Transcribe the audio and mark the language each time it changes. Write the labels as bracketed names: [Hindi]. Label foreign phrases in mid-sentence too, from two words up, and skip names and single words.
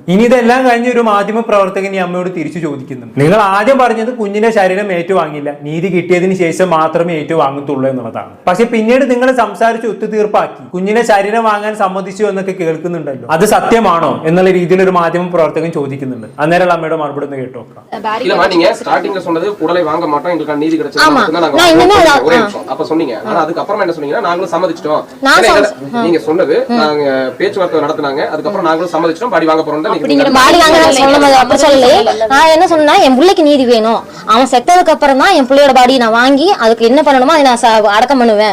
[Malayalam] ഇനി ഇതെല്ലാം കഴിഞ്ഞ ഒരു മാധ്യമ പ്രവർത്തകൻ ഈ അമ്മയോട് തിരിച്ചു ചോദിക്കുന്നുണ്ട്. നിങ്ങൾ ആദ്യം പറഞ്ഞത് കുഞ്ഞിന്റെ ശരീരം ഏറ്റുവാങ്ങില്ല, നീതി കിട്ടിയതിന് ശേഷം മാത്രമേ ഏറ്റുവാങ്ങത്തുള്ളൂ എന്നുള്ളതാണ്. പക്ഷെ പിന്നീട് നിങ്ങൾ സംസാരിച്ച് ഒത്തുതീർപ്പാക്കി കുഞ്ഞിനെ ശരീരം വാങ്ങാൻ സമ്മതിച്ചു എന്നൊക്കെ കേൾക്കുന്നുണ്ടല്ലോ. അത് സത്യമാണോ എന്നുള്ള രീതിയിൽ ഒരു മാധ്യമ പ്രവർത്തകൻ ചോദിക്കുന്നുണ്ട്. അന്നേരം അമ്മയുടെ മറുപടി ഒന്ന് കേട്ടോക്കാം. [Tamil] நீங்க ஸ்டார்டிங்ல சொன்னது உடலை வாங்க மாட்டோம், எங்களுக்கு நீதி கிடைச்சது அப்ப சொன்னீங்க. ஆனா அதுக்கு அப்புறமா என்ன சொன்னீங்க? நாங்களும் சம்மதிச்சிட்டோம். நீங்க சொன்னது நாங்க பேச்சுவார்த்தை நடத்துனாங்க, அதுக்கு அப்புறம் நாங்களும் சம்மதிச்சிட்டோம், பாடி வாங்க போறோம். பாடி வாங்க சொன்னது அப்படி சொல்லல. நான் என்ன சொன்னா, என் பிள்ளைக்கு நீதி வேணும். அவன் செத்ததுக்கு அப்புறம் தான் என் பிள்ளையோட பாடி நான் வாங்கி அதுக்கு என்ன பண்ணணுமோ அதை நான் அடக்கம் பண்ணுவேன்.